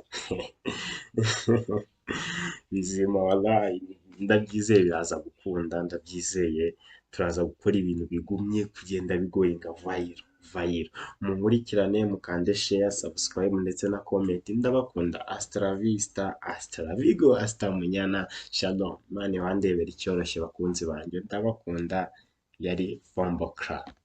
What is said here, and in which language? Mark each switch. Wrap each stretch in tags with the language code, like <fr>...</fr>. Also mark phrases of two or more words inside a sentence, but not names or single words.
<rw>Bizima wallahi, ndabyizeye biraza gukunda, ndabyizeye. Turaza gukora ibintu bigumye kugenda bigoyinga vayiro. Munkurikirane, mukande</rw> <en>share, subscribe</en> <rw>ndetse na comment. Ndabakunda.</rw> <es>Hasta la vista, hasta la vigo, hasta munyana. Shalom.</es> <rw>Imana ibandebere icyoroshye bakunzi banjye, ndabakunda. Yari Bombo Clan.</rw>